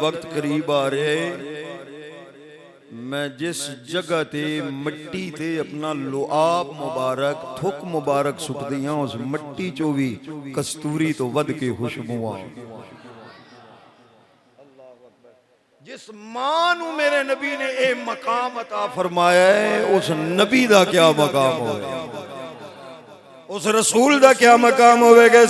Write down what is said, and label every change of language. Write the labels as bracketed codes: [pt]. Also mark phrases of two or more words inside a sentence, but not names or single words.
[pa] وقت قریب آ رہے میں جس جگہ تے مٹی تے اپنا لعاب مبارک تھک مبارک سٹ دیاں اس مٹی چو بھی کستوری تو ود کے خوشبو آ. جس ماں نو میرے نبی نے اے مقام عطا فرمایا ہے اس نبی دا کیا مقام ہوئے اس رسول دا کیا مقام ہوئے گا.